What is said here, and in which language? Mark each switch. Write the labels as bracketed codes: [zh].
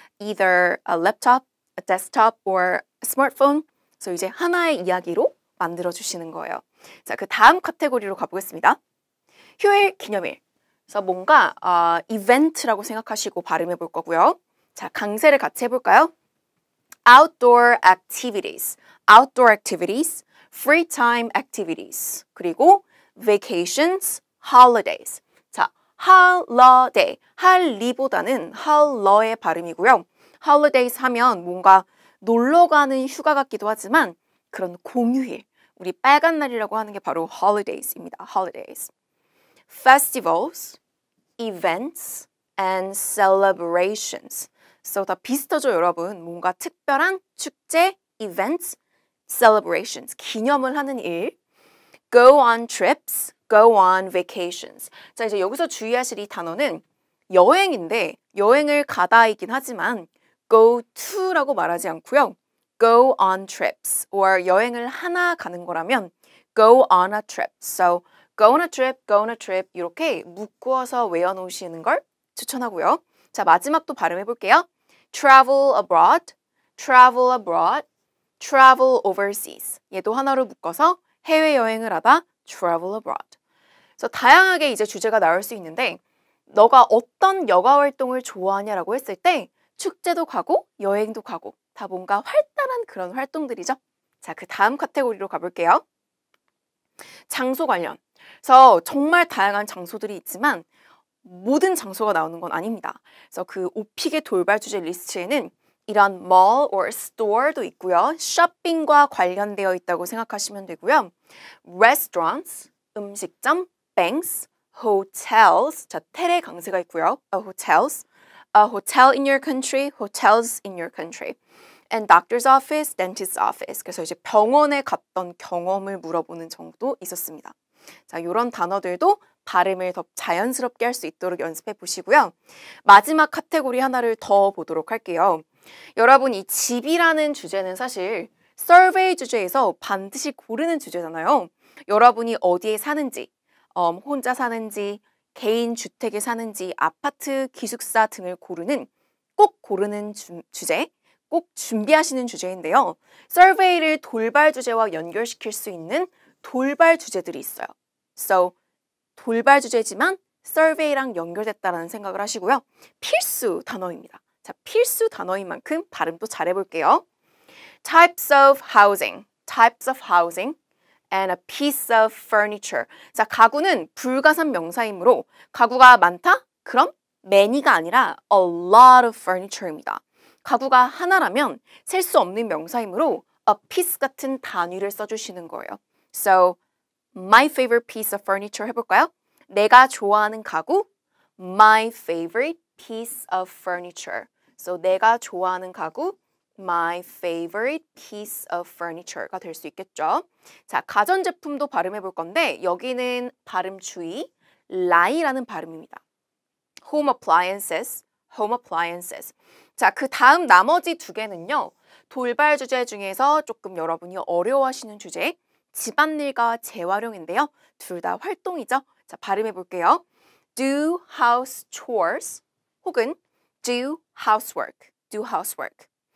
[en] Either a laptop, a desktop, or a smartphone. [ko] 그래서 이제 하나의 이야기로 만들어 주시는 거예요. 자, 그 다음 카테고리로 가보겠습니다. 휴일, 기념일. 그래서 뭔가 이벤트라고 생각하시고 발음해 볼 거고요. 자, 강세를 같이 해볼까요? [en] Outdoor activities, outdoor activities, free time activities, [ko] 그리고 [en] vacations, holidays. [ko] 자, holiday, 할리보다는 할러의 발음이고요. holidays 하면 뭔가 놀러 가는 휴가 같기도 하지만 그런 공휴일, 우리 빨간 날이라고 하는 게 바로 holidays입니다. [en] holidays. festivals, events, and celebrations. [ko] So 다 비슷하죠, 여러분? 뭔가 특별한 축제, events, celebrations, 기념을 하는 일. [en] go on trips, go on vacations. [ko] 자, 이제 여기서 주의하실 이 단어는 여행인데 여행을 가다이긴 하지만 go to라고 말하지 않고요. [en] go on trips or [ko] 여행을 하나 가는 거라면 [en] go on a trip. So go on a trip, go on a trip [ko] 이렇게 묶어서 외워놓으시는 걸 추천하고요. 자, 마지막 또 발음해 볼게요. [en] travel abroad, travel abroad, travel overseas. [ko] 얘도 하나로 묶어서 해외여행을 하다 travel abroad. 그래서 다양하게 이제 주제가 나올 수 있는데 너가 어떤 여가 활동을 좋아하냐라고 했을 때 축제도 가고 여행도 가고 다 뭔가 활달한 그런 활동들이죠. 자, 그 다음 카테고리로 가볼게요. 장소 관련. 그래서 정말 다양한 장소들이 있지만 모든 장소가 나오는 건 아닙니다. 그래서 그 오픽의 돌발 주제 리스트에는 이런 mall or store도 있고요. 쇼핑과 관련되어 있다고 생각하시면 되고요. restaurants, 음식점, banks, hotels, 자, 텔의 강세가 있고요. [en] hotels, a hotel in your country, hotels in your country. and doctor's office, dentist's office. [ko] 그래서 이제 병원에 갔던 경험을 물어보는 정도 있었습니다. 자, 이런 단어들도 발음을 더 자연스럽게 할 수 있도록 연습해 보시고요. 마지막 카테고리 하나를 더 보도록 할게요. 여러분, 이 집이라는 주제는 사실 서베이 주제에서 반드시 고르는 주제잖아요. 여러분이 어디에 사는지, 혼자 사는지, 개인 주택에 사는지, 아파트, 기숙사 등을 꼭 고르는 주제, 꼭 준비하시는 주제인데요. 서베이를 돌발 주제와 연결시킬 수 있는 돌발 주제들이 있어요. So, 돌발 주제지만 서베이랑 연결됐다는 생각을 하시고요. 필수 단어입니다. 자, 필수 단어인 만큼 발음도 잘해볼게요. [en] Types of housing, types of housing, and a piece of furniture. [ko] 자, 가구는 불가산 명사이므로 가구가 많다? 그럼 many가 아니라 a lot of furniture입니다. 가구가 하나라면 셀 수 없는 명사이므로 a piece 같은 단위를 써주시는 거예요. [en] So, my favorite piece of furniture 해볼까요? [ko] 내가 좋아하는 가구, [en] my favorite piece of furniture. [ko] So, 내가 좋아하는 가구, my favorite piece of furniture가 될 수 있겠죠. 자, 가전제품도 발음해 볼 건데 여기는 발음 주의, lie라는 발음입니다. [en] home appliances, home appliances. [ko] 자, 그 다음 나머지 두 개는요. 돌발 주제 중에서 조금 여러분이 어려워하시는 주제, 집안일과 재활용인데요. 둘 다 활동이죠. 자, 발음해 볼게요. [en] do house chores 혹은 do housework, do housework.